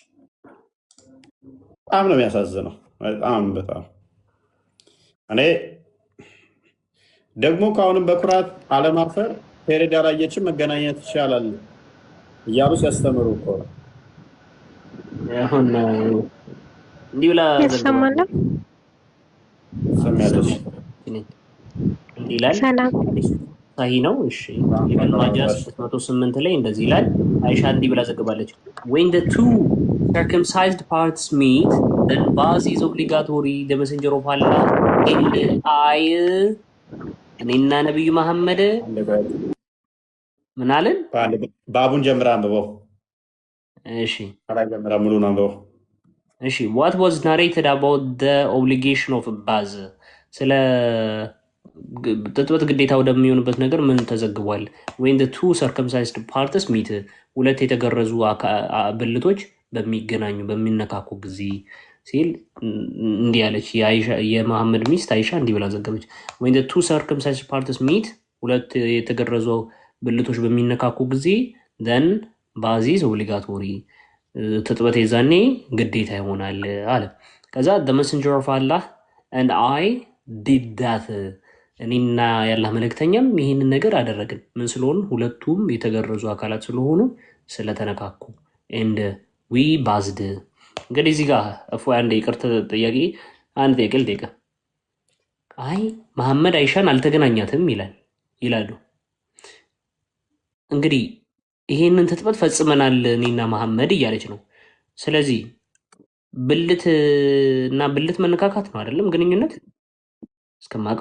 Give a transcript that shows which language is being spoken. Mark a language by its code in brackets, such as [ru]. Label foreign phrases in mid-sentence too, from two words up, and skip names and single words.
[am] በጣም ነው የሚያሳዝነው። በጣም እኔ ደግሞ ከአሁንም በኩራት አለማፈር ፔሬድ ያላየችም መገናኘት ይቻላል እያሉ ሲያስተምሩ እኮ ነው። አሁን እንዲህ ብላ ያሰማል። ሰሚያለሽ እንዲህ ይላል። ሳሂ ነው። እሺ ኢብኑ ማጃህ 608 ላይ እንደዚህ ይላል። አይሻ እንዲህ ብላ ዘግባለች። [en] when the two circumcised parts meet then baz is obligatory the messenger of Allah and I [am] እኔና ነብዩ መሐመድ ምን አለን? ባቡን ጀምራ አንብበው። እሺ አላይ ጀምራ ሙሉን አንብበው። እሺ [en] what was narrated about the obligation of baz [am] ስለ ጥጥበት ግዴታ ወደሚሆንበት ነገር ምን ተዘግቧል? [en] when the two circumcised parts meet [am] ሁለት የተገረዙ ብልቶች በሚገናኙ በሚነካኩ ጊዜ ሲል እንዲህ ያለች የመሐመድ ሚስት አይሻ እንዲህ ብላ ዘገበች። [en] when the two circumcised parts meet [am] ሁለት የተገረዙ ብልቶች በሚነካኩ ጊዜ then [en] baz is obligatory [am] ጥጥበት የዛኔ ግዴታ ይሆናል አለ። ከዛ [en] the messenger of Allah and I did that [am] እኔና ያላህ መልእክተኛም ይህንን ነገር አደረግን። ምን ስለሆኑ? ሁለቱም የተገረዙ አካላት ስለሆኑ ስለተነካኩ [en] and we based [am] እንግዲህ እዚህ ጋር እፎይ አንድ ይቅርታ ጥያቄ አንድ ጥያቄ ልጠይቅህ። አይ መሐመድ አይሻን አልተገናኛትም ይላሉ። እንግዲህ ይሄንን ትጥበት ፈጽመናል እኔና መሐመድ እያለች ነው። ስለዚህ ብልት እና ብልት መነካካት ነው አይደለም ግንኙነት እስከማውቀው።